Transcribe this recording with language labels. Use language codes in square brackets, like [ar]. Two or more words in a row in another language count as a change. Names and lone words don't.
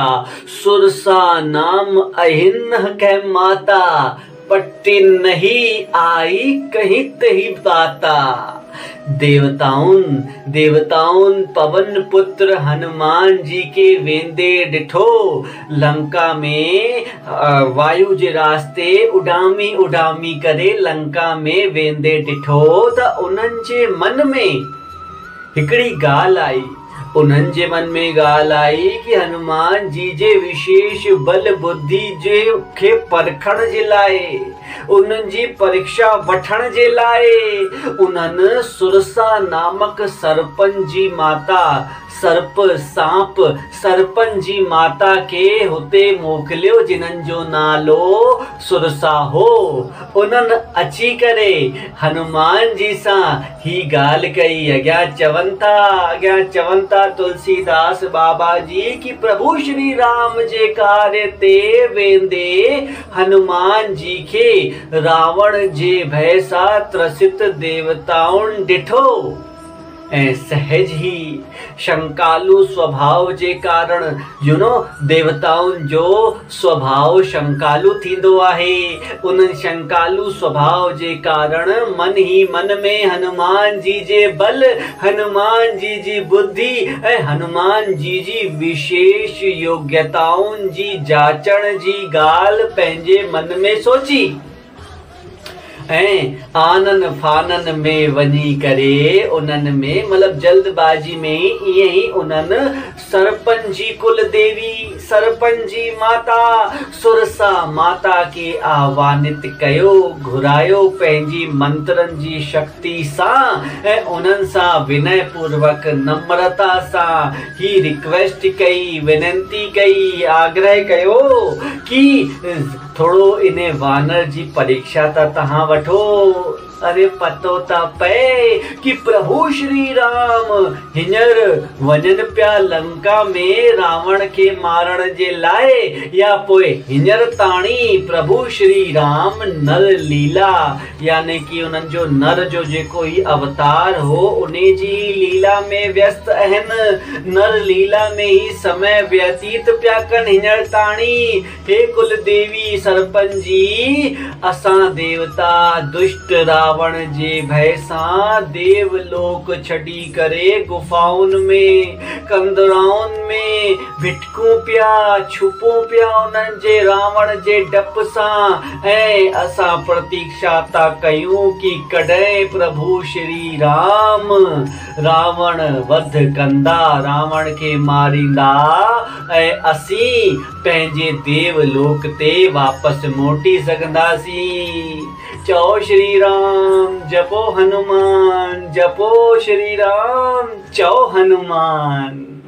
[awa] सुरसा नाम अहिन कह माता, पट्टी नहीं आई कहीं तही बाता। [sd] देवताउन पवन पुत्र हनुमान जी के वेंदे डिठो, लंका में वायु जे रास्ते उडामी उडामी करे लंका में वेंदे डिठो त उन्हनि जे मन में हिकड़ी गाल आई। उन्हनि जे मन में गाल आई कि हनुमान जी जे विशेष बल बुद्धि जे खे परखण जे लाए, उन्हनि जी परीक्षा वठण जे लाए उन्हनि सुरसा नामक सरपंच जी माता, सर्प सांप सरपंच जी माता के हुते मोकिलियो, जिन्हनि जो नालो सुरसा हो। उन्हनि अची करे हनुमान जी सां ही गाल कई। अॻियां चवनि था तुलसीदास बाबा जी कि प्रभु श्री राम जे कार्य ते वेंदे हनुमान जी खे रावण जे भय सां त्रसित देवताउन डिठो ऐं सहज ही शंकालु स्वभाव जे कारण देवताउन जो स्वभाव शंकालु थींदो आहे। उन शंकालु स्वभाव जे कारण मन ही मन में हनुमान जी जे बल, हनुमान जी जी बुद्धि ऐं हनुमान जी जी विशेष योग्यताउन जी जाचण जी गाल पंहिंजे मन में सोची ऐं आनन फानन में वञी करे उन्हनि में मतलब जल्दबाजी में ईअं ई उन्हनि सरपंच जी कुल देवी, सरपंच जी माता सुरसा माता के आह्वानित कयो, घुरायो पंहिंजी मंत्रनि जी शक्ति सां ऐं उन्हनि सां विनय पूर्वक नम्रता सां ही रिक्वेस्ट कई, विनंती कई, आग्रह कयो कि थोड़ो इने वानर जी परीक्षा त तहां वठो। अरे पतो त पए कि प्रभु श्री राम हींअर वञनि पिया लंका में रावण के मारण जे लाए, या पोइ हींअर ताणी प्रभु श्री राम नर लीला यानी कि उन्हनि जो नर जो जेको ही अवतार हो उन्हें जी लीला में व्यस्त आहिनि, नर लीला में ही समय व्यतीत पिया कनि हींअर ताणी। हे कुल देवी सरपंच जी, असां देवता दुष्ट रावण जे भय सां देवलोक छड़ी करे गुफाउन में कंदराउन में भिटकूं पिया, छुपूं पिया उन्हनि जे रावण जे डप सां ऐं असां प्रतीक्षा था कयूं कि कॾहिं प्रभु श्री राम रावण वध कंदा, रावण के मारींदा ऐं असीं पंहिंजे देवलोक ते वापस मोटी सघंदासीं। चओ श्री राम, जपो हनुमान, जपो श्री राम, चओ हनुमान।